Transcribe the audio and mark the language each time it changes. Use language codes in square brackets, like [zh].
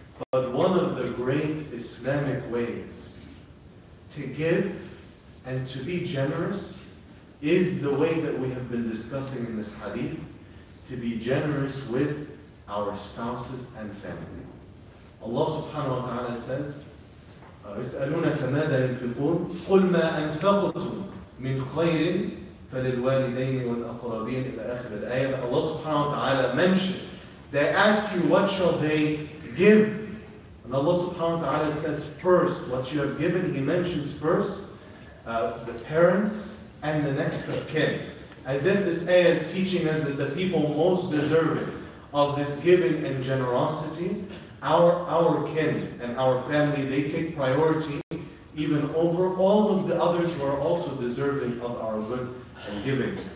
[en] But one of the great Islamic ways to give and to be generous is the way that we have been discussing in this hadith, to be generous with our spouses and family. Allah subhanahu wa ta'ala says, [ar] يسألونك ماذا ينفقون قل ما أنفقتم من خير فللوالدين والأقربين إلى آخر الآية. [en] That Allah subhanahu wa ta'ala mentioned, they ask you what shall they give, and Allah subhanahu wa ta'ala says first what you have given. He mentions first the parents and the next of kin, as if this ayah is teaching us that the people most deserving of this giving and generosity, our kin and our family, they take priority even over all of the others who are also deserving of our good and giving.